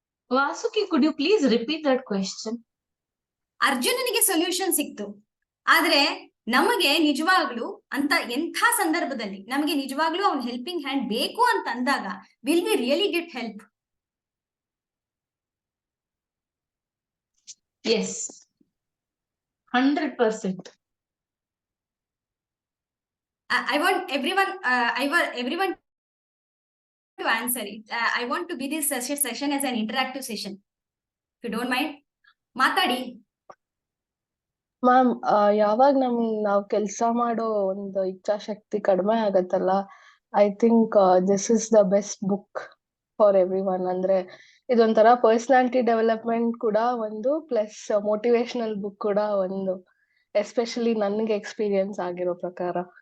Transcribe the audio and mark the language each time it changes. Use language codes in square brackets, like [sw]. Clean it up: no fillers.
[en] Vasuki, could you please repeat that question? [kn] ಅರ್ಜುನನಿಗೆ solution ಸಿಕ್ತು, ಆದ್ರೆ ನಮಗೆ ನಿಜವಾಗ್ಲೂ ಅಂತ ಎಂಥ ಸಂದರ್ಭದಲ್ಲಿ ನಮಗೆ ನಿಜವಾಗ್ಲೂ ಅವ್ನ ಹೆಲ್ಪಿಂಗ್ ಹ್ಯಾಂಡ್ ಬೇಕು ಅಂತ ಅಂದಾಗ, [en] Will we really get help? Yes, 100%. I want everyone to answer it. I want to be this session as an interactive session. If you don't mind, [kn] ಮಾತಾಡಿ. ಮ್ಯಾಮ್, ಯಾವಾಗ ನಾವು ಕೆಲಸ ಮಾಡೋ ಒಂದು ಇಚ್ಛಾಶಕ್ತಿ ಕಡಿಮೆ ಆಗತ್ತಲ್ಲ, [en] I think this is the best book for everyone. [kn] ಅಂದ್ರೆ ಇದೊಂಥರ ಪರ್ಸನಾಲಿಟಿ ಡೆವಲಪ್ಮೆಂಟ್ ಕೂಡ ಒಂದು, ಪ್ಲಸ್ ಮೋಟಿವೇಶನಲ್ ಬುಕ್ ಕೂಡ ಒಂದು, ಎಸ್ಪೆಷಲಿ ನನಗೆ ಎಕ್ಸ್ಪೀರಿಯನ್ಸ್ ಆಗಿರೋ ಪ್ರಕಾರ.